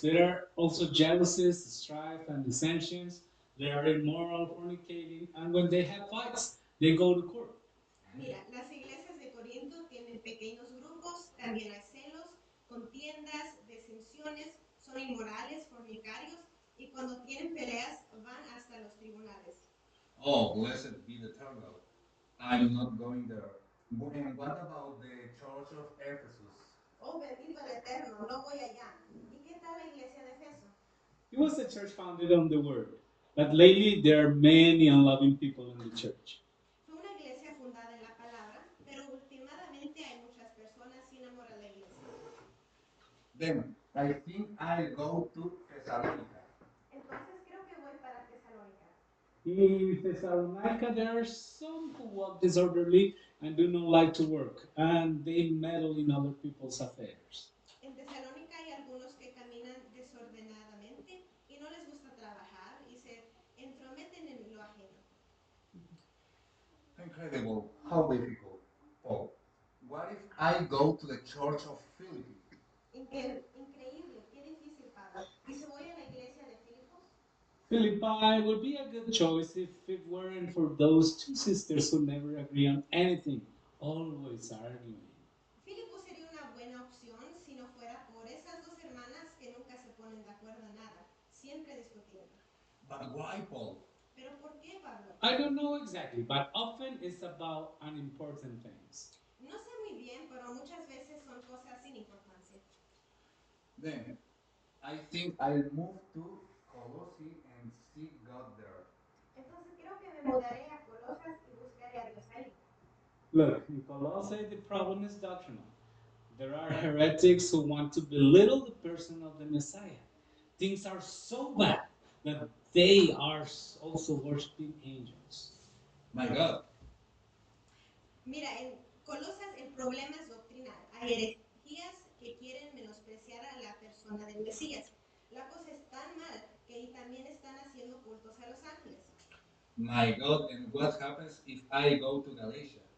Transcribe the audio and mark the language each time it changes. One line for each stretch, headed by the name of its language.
English: There are also jealousies, strife, and dissensions. There are immoral, fornicating, and when they have fights, they go to court.
Spanish: Mira, las iglesias de Corinto tienen pequeños grupos, también hay celos, contiendas, disensiones, son inmorales, fornicarios, y cuando tienen peleas van hasta los tribunales.
English: Oh, blessed be the eternal. I'm not going there. And what about the Church of Ephesus?
Spanish: Oh, bendito el Eterno, no voy allá. ¿Y qué tal la iglesia de Efeso?
English: It was a church founded on the word, but lately there are many unloving people in the church.
Spanish: Fue una iglesia fundada en la palabra, pero últimamente hay muchas personas sin amor a la iglesia.
English: Then I think I'll go to Thessalonica.
Spanish: Entonces creo que voy para Tesalónica.
English: In Thessalonica, there are some who walk disorderly and do not like to work, and they meddle in other people's affairs.
Spanish: En Tesalónica hay algunos que caminan desordenadamente y no les gusta trabajar y se entrometen en lo ajeno.
English: Incredible. How difficult. Oh, what if I go to the Church of Philippi?
Spanish: Increíble, qué difícil, Pablo. ¿Y si voy a la iglesia de Filipos?
English: Philippi would be a good choice if it weren't for those two sisters who never agree on anything, always arguing.
Spanish: Filipos sería una buena opción si no fuera por esas dos hermanas que nunca se ponen de acuerdo en nada, siempre discutiendo.
English: But why, Paul?
Spanish: ¿Pero por qué, Pablo?
English: I don't know exactly, but often it's about unimportant things.
Spanish: No sé muy bien, pero muchas veces son cosas sin importancia.
English: Then I think I'll move to Colossae and seek God there.
Spanish: Entonces creo que me mudaré a Colosas y buscaré a Dios ahí.
English: Look, in Colossae, the problem is doctrinal. There are heretics who want to belittle the person of the Messiah. Things are so bad that they are also worshiping angels. My God.
Spanish: Mira, en Colosas el problema es doctrinal. Hay herejías que quieren menospreciar a la persona del Mesías. La cosa es tan mal que ahí también están haciendo cultos a los ángeles.
English: My God, and what happens if I go to Galatia?